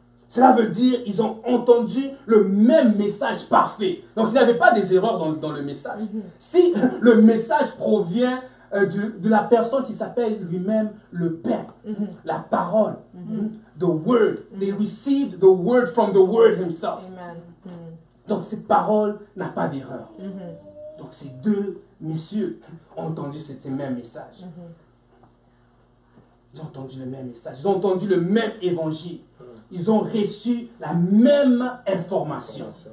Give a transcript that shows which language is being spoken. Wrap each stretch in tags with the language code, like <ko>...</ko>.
<fr>Cela veut dire qu'ils ont entendu le même message parfait. Donc il n'y avait pas des erreurs dans le message. Si le message provient de la personne qui s'appelle lui-même le Père, la parole,</fr> <en>the word. They received the word from the word himself.</en> <fr>Donc cette parole n'a pas d'erreur. Donc ces deux messieurs ont entendu ce même message. Ils ont entendu le même message. Ils ont entendu le même évangile. Ils ont reçu la même information.</fr>